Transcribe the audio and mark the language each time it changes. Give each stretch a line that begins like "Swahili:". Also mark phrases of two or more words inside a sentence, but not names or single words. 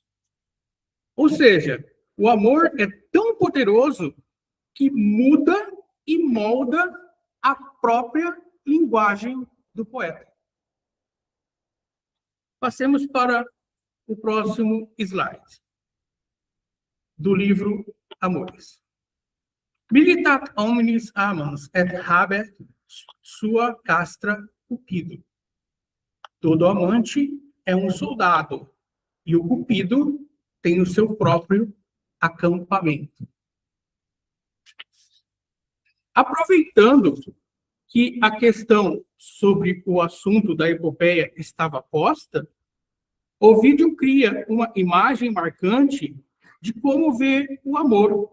Portuguese: Ou seja, o amor é tão poderoso que muda e molda a própria linguagem do poeta. Passemos para o próximo slide, do livro Amores.
Latin: Militat omnis amans et habet sua castra Cupido.
Portuguese: Todo amante é um soldado, e o Cupido tem o seu próprio acampamento. Aproveitando que a questão sobre o assunto da epopeia estava posta, Ovídio cria uma imagem marcante de como vê o amor.